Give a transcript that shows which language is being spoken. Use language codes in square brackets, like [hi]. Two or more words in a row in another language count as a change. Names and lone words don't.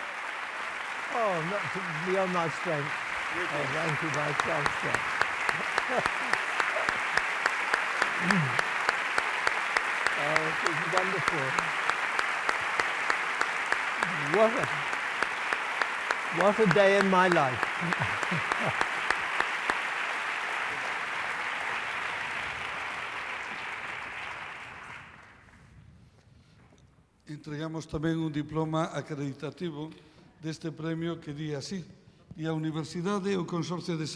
[en] Oh, not beyond my strength. Oh, thank you, my strength. Oh, it is wonderful. What a day in my life. [gl] Entregamos tamén un diploma acreditativo deste premio que di así: e a Universidade e o Consorcio de